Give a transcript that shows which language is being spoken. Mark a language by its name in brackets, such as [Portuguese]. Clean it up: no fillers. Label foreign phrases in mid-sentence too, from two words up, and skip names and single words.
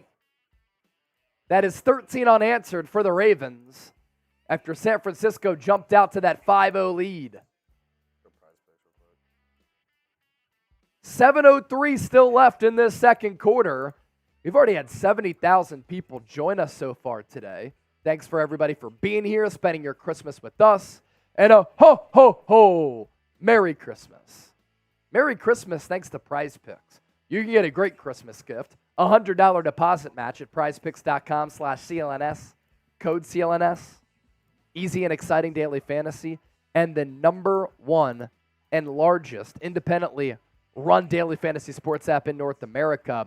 [English] That is 13 unanswered for the Ravens after San Francisco jumped out to that 5-0 lead. 7:03 still left in this second quarter. We've already had 70,000 people join us so far today. Thanks for everybody for being here, spending your Christmas with us. And a ho, ho, ho, Merry Christmas. Merry Christmas thanks to Prize Picks. You can get a great Christmas gift. A $100 deposit match at prizepicks.com/CLNS. Code CLNS. Easy and exciting daily fantasy. And the number one and largest independently run daily fantasy sports app in North America.